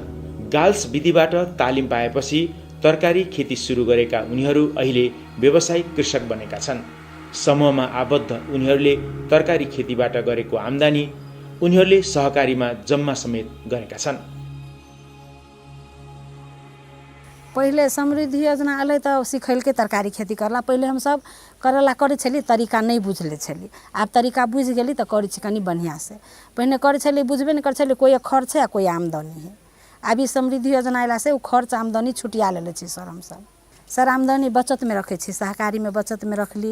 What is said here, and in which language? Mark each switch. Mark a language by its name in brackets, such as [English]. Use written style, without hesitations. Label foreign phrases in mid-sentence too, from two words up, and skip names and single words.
[Nepali] गाल्स विधिबाट तालिम पाएपछि तरकारी खेती सुरु गरेका उनीहरू अहिले व्यावसायिक कृषक बनेका छन्। समूहमा आबद्ध उनीहरूले तरकारी खेतीबाट गरेको आम्दानी उनीहरूले सहकारीमा जम्मा समेत गरेका छन्। [Maithili] पहिले समृद्धि योजना अलै त सिखैलकै तरकारी खेती करला। पहिले हम सब करला करे छली, तरीका नहीं बुझले छली। आब तरीका बुझ गेली त करै छी कनी बढ़िया से। पहले करे छली बुझबे नहीं करे छली, कोई खर्च है कोई आमदनी है। अभी समृद्धि योजना अयला से उ खर्च आमदनी छुटिया लेले छी सर। हम सब सर आमदनी बचत में रखे छी, सहकारी में बचत में रखली।